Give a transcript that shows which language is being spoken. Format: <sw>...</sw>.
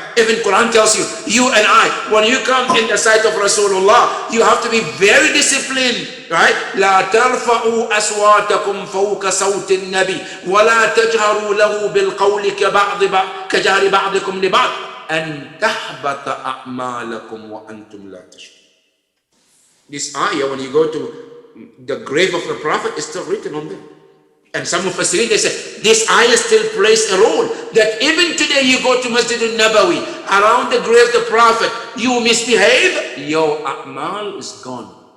<en>Even Quran tells you, you and I, when you come in the sight of Rasulullah, you have to be very disciplined. Right?</en> <ar>لا ترفعوا أصواتكم فوق صوت النبي ولا تجهروا له بالقول كجهر بعضكم لبعض أن تحبط أعمالكم وأنتم لا تشعرون.</ar> <en>This ayah, when you go to the grave of the Prophet, is still written on them. And some of us read, they say, this ayah still plays a role. That even today you go to Masjid al-Nabawi, around the grave of the Prophet, you misbehave, your a'mal is gone.</en>